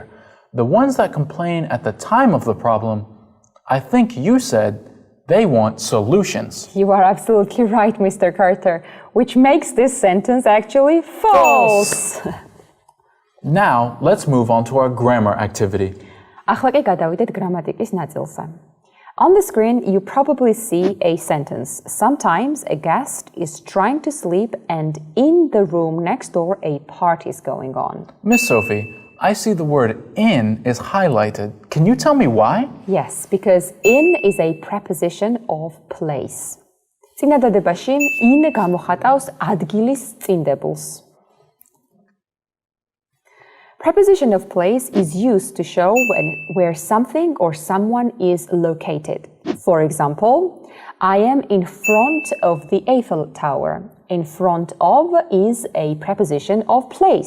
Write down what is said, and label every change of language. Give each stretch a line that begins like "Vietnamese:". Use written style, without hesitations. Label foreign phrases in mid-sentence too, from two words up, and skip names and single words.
English: The ones that complain at the time of the problem, I think you said they want solutions. You are absolutely right, Mr. Carter, which makes this sentence actually false. Now, let's move on to our grammar activity.
Georgian: ახლა კი გადავიდეთ გრამატიკის ნაწილზე.
English: On the screen, you probably see a sentence. Sometimes a guest is trying to sleep and in the room next door a party is going on. Miss Sophie, I see the word in is highlighted. Can you tell me why? Yes, because in is a preposition of place.
Georgian: წინადადებაში in გამოხატავს ადგილის წინდებულს.
English: Preposition of place is used to show where something or someone is located. For example, I am in front of the Eiffel Tower. In front of is a preposition of place.